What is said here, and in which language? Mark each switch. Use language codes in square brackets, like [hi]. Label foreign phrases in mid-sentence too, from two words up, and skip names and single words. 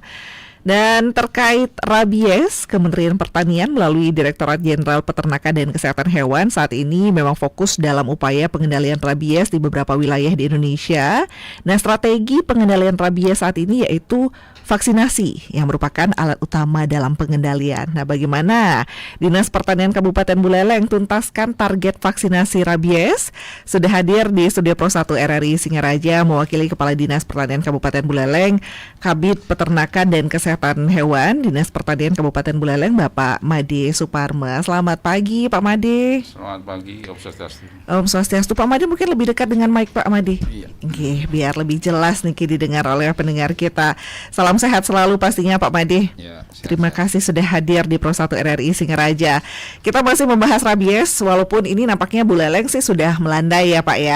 [id] Dan terkait rabies, Kementerian Pertanian melalui Direktorat Jenderal Peternakan dan Kesehatan Hewan saat ini memang fokus dalam upaya pengendalian rabies di beberapa wilayah di Indonesia. Nah, strategi pengendalian rabies saat ini yaitu vaksinasi yang merupakan alat utama dalam pengendalian. Nah, bagaimana Dinas Pertanian Kabupaten Buleleng tuntaskan target vaksinasi rabies? Sudah hadir di Studio Pro 1 RRI Singaraja mewakili Kepala Dinas Pertanian Kabupaten Buleleng, Kabid Peternakan dan Kesehatan Hewan Dinas Pertanian Kabupaten Buleleng, Bapak Made Suparme. Selamat pagi, Pak Made. Selamat pagi, Om Swastiastu. Om Swastiastu. Pak Made mungkin lebih dekat dengan mic, Pak Made. Iya. Oke, biar lebih jelas nih didengar oleh pendengar kita. Salam sehat selalu pastinya Pak Made. Ya, Terima kasih sudah hadir di Pro 1 RRI Singaraja. Kita masih membahas rabies, walaupun ini nampaknya Buleleng sih sudah melandai ya Pak ya.